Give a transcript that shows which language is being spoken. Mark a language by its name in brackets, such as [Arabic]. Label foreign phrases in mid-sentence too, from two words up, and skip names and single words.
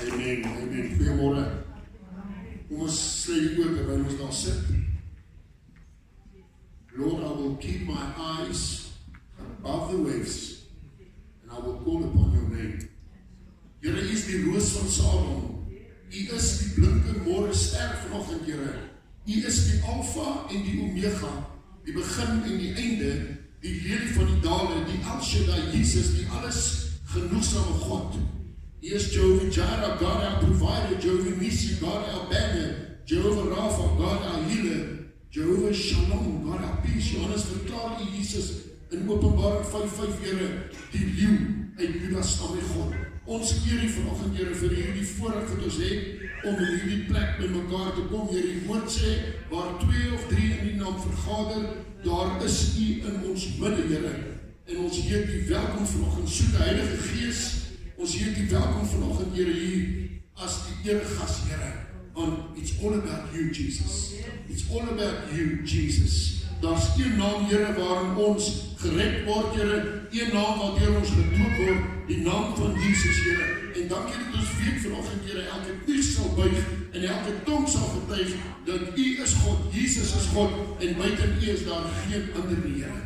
[Afrikaans] Amen, amen. Goeiemorgen. Kom ons sluit die oë terwyl ons daar sit. [English] Lord, I will keep my eyes above the waves and I will call upon your name. [Afrikaans] Here is die roos van Saron. U is die blinke môre ster vanoggend, Here. U is die Alfa en die Omega, die begin en die einde, die lelie van die dale, die El Shaddai, Jesus, die alles genoegsame God. U is [English] Jehovah Jireh, God our provider, Jehovah Nissi, God our banner, Jehovah Rapha, God our healer, Jehovah Shalom, God our peace. [Afrikaans] Johannes verklaar U Jesus in Openbaring 5:5, Here, die leeu uit Juda stam die God. Ons eer U vanoggend, Here, vir hierdie voorreg wat ons het om in hierdie plek by mekaar te kom. Here, die woord sê, waar 2 of 3 in die naam vergader, daar is U in ons midde, Here. En ons heet U welkom vanoggend, soete Heilige Gees. Ons heet U welkom vanoggend, Here, hier as die eregas, Here. [English] Want it's all about you, Jesus. It's all about you, Jesus. [Afrikaans] Daar's een naam, Here, waarin ons gered word, Here. Een naam waardeur ons gedoop word, die naam van Jesus, Here. En dankie dat ons weet vanoggend, Here, elke knie sal buig en elke tong sal getuig dat U is God, Jesus is God en buiten U is daar geen ander nie, Here.